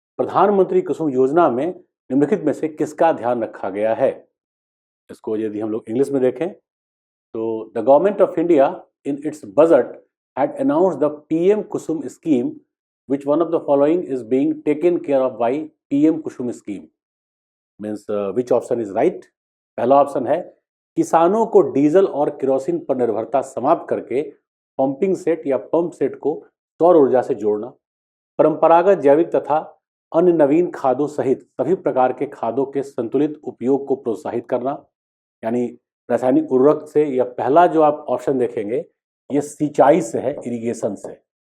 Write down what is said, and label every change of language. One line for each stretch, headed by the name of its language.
Hindi: प्रधानमंत्री कुसुम योजना में निम्नलिखित में से किसका ध्यान रखा गया है? इसको यदि हम लोग इंग्लिश में देखें तो
English: The government of India in its budget had announced the PM Kusum scheme, which one of the following is being taken care of by PM Kusum scheme? Means which option is right?
Hindi: पहला option है किसानों को diesel और kerosene पर निर्भरता समाप्त करके pumping set या पंप सेट को सौर ऊर्जा से जोड़ना, परंपरागत जैविक तथा अन्य नवीन खादों सहित सभी प्रकार के खादों के संतुलित उपयोग को प्रोत्साहित करना, यानी रासायनिक उर्वरक से, या पहला जो आप ऑप्शन देखेंगे ये सिंचाई से है, इरिगेशन से।